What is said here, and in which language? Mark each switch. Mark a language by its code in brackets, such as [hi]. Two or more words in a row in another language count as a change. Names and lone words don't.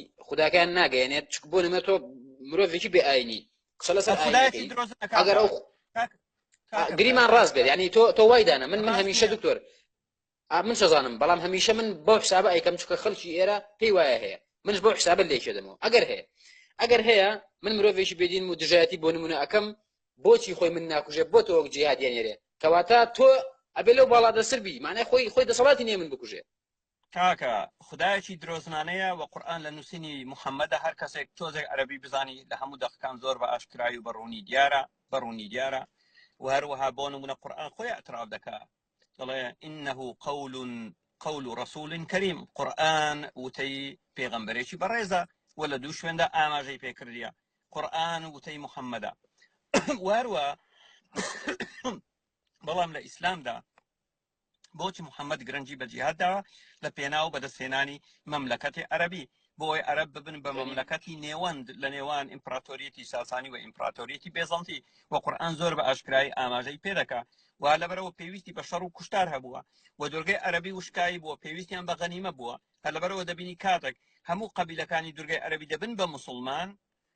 [ckb] خوداکەیان ناگەیەنێت بۆ نمە تۆ مرۆڤێکی بێ ئاینی قسە لەسەر ئاینەکەی ئەگەر ئەو گریمان ڕاست بێت یعنی تۆ وای دانە من هەمیشە دکتۆر من شەزانم بەڵام هەمیشە من بۆ حسابە ئەیکەم چکە خەڵکی ئێرە پێی وایە هەیە منش بۆ حسابە لێکێدەمەوە ئەگەر هەیە من مرۆڤێکی بێدین و دژایەتی بۆ نمونە ئەەکەم بۆچی خۆی من ناکوژێ بۆ تۆ وەک جیهادیانێرێ کەواتە تۆ ئەبێ لەو باڵا دەسربی مانای خۆی دەسەڵاتی نییە من بکوژێ کاکە خدایەکی درۆزنانەیە و قورئان لە نووسینی محەممەدە هەر کەسێک تۆزێک عەرەبی بزانی لە هەموو دەقەکان زۆر بە ئاشکرایی و بەڕوونی دیارە و هەروەها بۆ نمونە قورئان خۆی ئەتراف دەکات دەڵێ [ar] إنه قول رسول كريم [ckb] قورئان وتەی پێغەمبەرێکی بەڕێزە و لە دوو شوێندا ئاماژەی پێکردیە قورئان وتەی محەممەدە وهروە بەڵام لە ئیسلامدا بۆچی محەممەد گرنگی بە جیهادداوە لە پێناو بەدەستهێنانی مەملەکەتی عەرەبی بۆی عەرەب ببن بە مەملەکەتی نێوەند لە نێوان ئیمپراتۆریەتی ساسانی و ئیمپراتۆریەتی بێزەنتی و قورئان زۆر بە ئاشکرایی ئاماژەی پێدەکا وا لەبەرەوە پێویستی بە شەڕ و کوشتار هەبووە و دورگەی عەرەبی وشکایی بووە پێویستیان بە غەنیمە بووە هەر لەبەرەوە دەبینی کاتێک هەموو قەبیلەکانی دورگەی عەرەبی دەبن بە موسڵمان